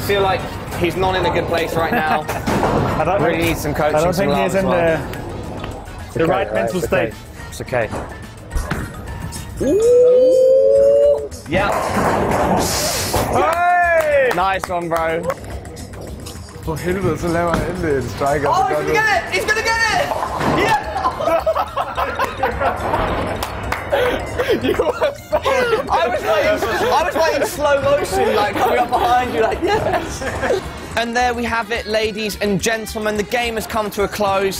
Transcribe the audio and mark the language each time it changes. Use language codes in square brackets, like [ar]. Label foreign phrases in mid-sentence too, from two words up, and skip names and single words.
[en] I feel like he's not in a good place right now. I don't really need some coaching. I don't think he's in the right mental state. It's okay. Ooh! Yeah. Hey! Nice one, bro. [da] For helvede, så laver han endelig et strike. [en] Oh, he's gonna get it! He's gonna get it! Yeah! You were so... I was waiting slow motion, like coming up behind you, like yes. And there we have it, ladies and gentlemen. The game has come to a close.